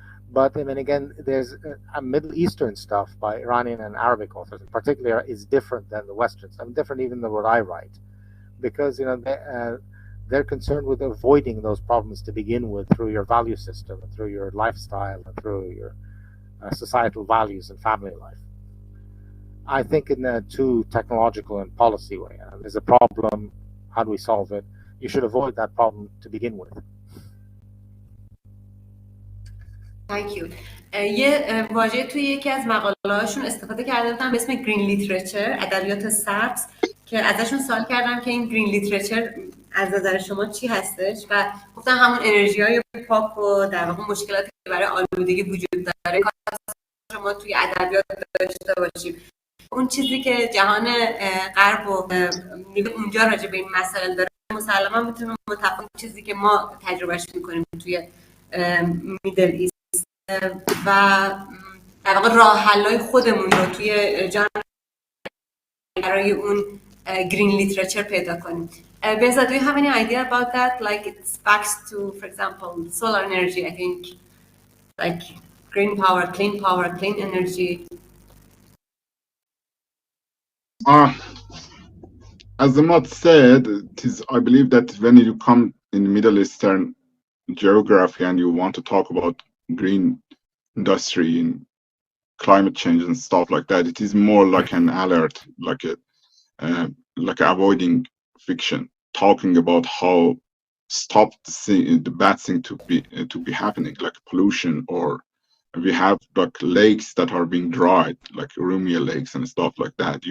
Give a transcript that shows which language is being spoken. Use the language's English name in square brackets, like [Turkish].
[English] But I mean, again, there's Middle Eastern stuff by Iranian and Arabic authors in particular is different than the Western stuff, different even than what I write, because they're concerned with avoiding those problems to begin with through your value system, and through your lifestyle, and through your societal values and family life. I think in a too technological and policy way. There's a problem, how do we solve it? You should avoid that problem to begin with. Thank you. [Persian] یه واژه توی یکی از مقاله‌هاشون استفاده کرده بودن به اسم گرین لیتریچر، ادبیات سبز، که ازشون سوال کردم که این گرین لیتریچر از نظر شما چی هستش و گفتن همون انرژی‌های پاک و در واقع مشکلاتی که برای آلودگی وجود داره شما توی ادبیات داشته باشیم. اون چیزی که جهان غرب و اونجا راجع به این مسائل داره مسلما میتونه متفاوت چیزی که ما تجربهش میکنیم توی میدل ایست و در واقع راه حل‌های خودمون رو توی جهان برای اون green literature پیدا کنیم. [English] Behzad, do you have any idea about that? Like it's backs to, for example, solar energy, I think, like green power, clean energy. As Ahmad said, I believe that when you come in Middle Eastern geography and you want to talk about green industry and climate change and stuff like that, it is more like an alert, like avoiding fiction, talking about how stop the bad thing to be happening, like pollution, or we have like lakes that are being dried, like Urumia lakes and stuff like that.